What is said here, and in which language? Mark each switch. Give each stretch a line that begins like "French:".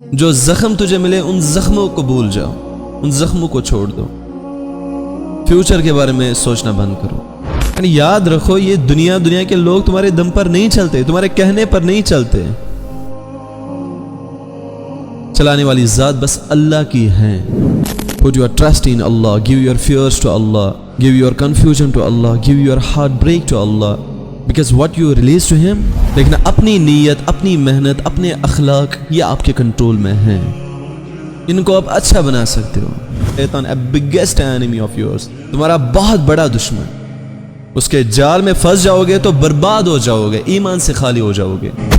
Hindi: जो जख्म तुझे मिले उन जख्मों को भूल जाओ, उन जख्मों को छोड़ दो। फ्यूचर के बारे में सोचना बंद करो। यानी याद रखो, ये दुनिया के लोग तुम्हारे दम पर नहीं चलते, तुम्हारे कहने पर नहीं चलते। चलाने वाली जात बस अल्लाह की है।
English: Put your trust in Allah, give your fears to Allah, give your confusion to Allah, give your heartbreak to Allah, because what you release to Him।
Hindi: लेकिन अपनी नीयत, अपनी मेहनत, अपने अखलाक ये आपके कंट्रोल में हैं। इनको आप अच्छा बना सकते हो। शैतान
English: a biggest enemy of yours,
Hindi: तुम्हारा बहुत बड़ा दुश्मन। उसके जाल में फंस जाओगे तो बर्बाद हो जाओगे, ईमान से खाली हो जाओगे।